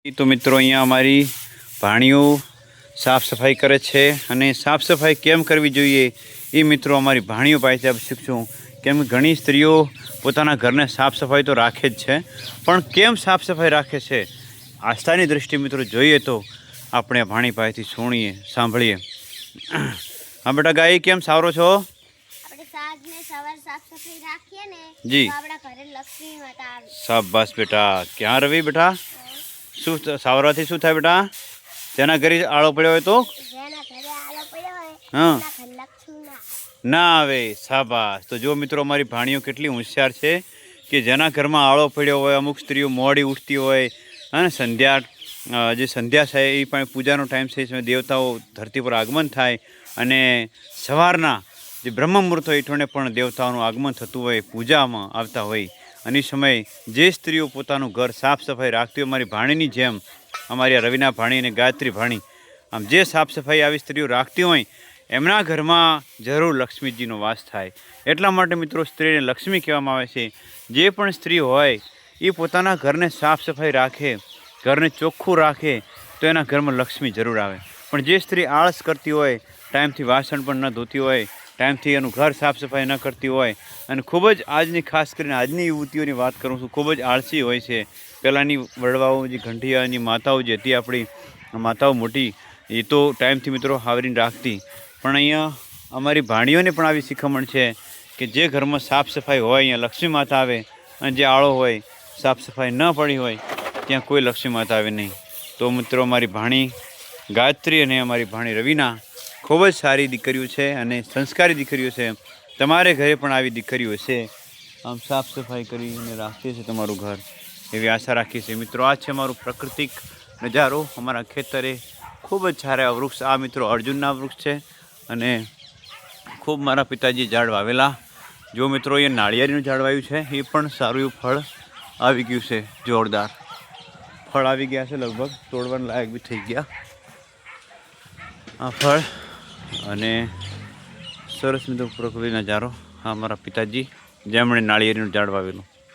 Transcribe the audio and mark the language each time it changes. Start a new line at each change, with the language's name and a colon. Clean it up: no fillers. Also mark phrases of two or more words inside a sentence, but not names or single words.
Gujarati: તો મિત્રો અહીંયા અમારી ભાણીઓ સાફ સફાઈ કરે છે અને સાફ સફાઈ કેમ કરવી જોઈએ એ મિત્રો અમારી ભાણીઓ પાસેથી આપણે શીખશું। કેમ ઘણી સ્ત્રીઓ પોતાના ઘરને સાફ સફાઈ તો રાખે જ છે, પણ કેમ સાફ સફાઈ રાખે છે આસ્થાની દૃષ્ટિ મિત્રો જોઈએ તો આપણે ભાણી પાસેથી સુણીએ સાંભળીએ। હાં બેટા ગાઈ કેમ સાવરો છો? જી શાબાશ બેટા। ક્યા રવિ બેટા શું સાવરાથી શું થાય બેટા? તેના ઘરે આળો પડ્યો હોય તો હાં ના આવે। શાબાશ। તો જો મિત્રો અમારી ભાણીઓ કેટલી હોશિયાર છે કિ જેના ઘરમાં આળો પડ્યો હોય, અમુક સ્ત્રીઓ મોડી ઉઠતી હોય અને સંધ્યા જે સંધ્યા છે એ પણ પૂજાનો ટાઇમ છે, દેવતાઓ ધરતી પર આગમન થાય અને સવારના જે બ્રહ્મ મુહૂર્ત હોય એઠોણે પણ દેવતાઓનું આગમન થતું હોય, પૂજામાં આવતા હોય અને સમય જે સ્ત્રીઓ પોતાનું ઘર સાફ સફાઈ રાખતી હોય, અમારી ભાણીની જેમ અમારી રવિના ભાણી અને ગાયત્રી ભાણી આમ જે સાફ સફાઈ આવી સ્ત્રીઓ રાખતી હોય એમના ઘરમાં જરૂર લક્ષ્મીજીનો વાસ થાય। એટલા માટે મિત્રો સ્ત્રીને લક્ષ્મી કહેવામાં આવે છે। જે પણ સ્ત્રી હોય એ પોતાના ઘરને સાફ સફાઈ રાખે, ઘરને ચોખ્ખું રાખે તો એના ઘરમાં લક્ષ્મી જરૂર આવે। પણ જે સ્ત્રી આળસ કરતી હોય, ટાઇમથી વાસણ પણ ન ધોતી હોય, ટાઇમથી એનું ઘર સાફ સફાઈ ન કરતી હોય અને ખૂબ જ આજની ખાસ કરીને આજની યુવતીઓની વાત કરું છું, ખૂબ જ આળસી હોય છે। પહેલાની વડવાઓ જે ઘંટિયાની માતાઓ જે હતી આપણી માતાઓ મોટી એ તો ટાઇમથી મિત્રો આવરીને રાખતી, પણ અહીંયા અમારી ભાણીઓને પણ આવી શિખામણ છે કિ જે ઘરમાં સાફ સફાઈ હોય અહીંયા લક્ષ્મી માતા આવે અને જે આળો હોય સાફ સફાઈ ન પડી હોય ત્યાં કોઈ લક્ષ્મી માતા આવે નહીં। તો મિત્રો અમારી ભાણી ગાયત્રી અને અમારી ભાણી રવિના ખૂબ જ સારી દીકરીઓ છે અને સંસ્કારી દીકરીઓ છે। તમારે ઘરે પણ આવી દીકરીઓ છે, આમ સાફ સફાઈ કરીને રાખતી છે તમારું ઘર એવી આશા રાખીએ છીએ। મિત્રો આ છે મારું પ્રાકૃતિક નજારો અમારા ખેતરે ખૂબ જ સારા વૃક્ષ। આ મિત્રો અર્જુનના વૃક્ષ છે અને ખૂબ મારા પિતાજી ઝાડ વાવેલા। જો મિત્રો યે નાળિયેરીનું ઝાડ વાવ્યું છે એ પણ સારું એવું ફળ આવી ગયું છે, જોરદાર ફળ આવી ગયા છે, લગભગ તોડવાના લાયક બી થઈ ગયા આ ફળ। અને સરસ મિત્રો પ્રકૃતિ નજારો। આ મારા પિતાજી જેમણે નાળિયેરીનું ઝાડ વાવેલું।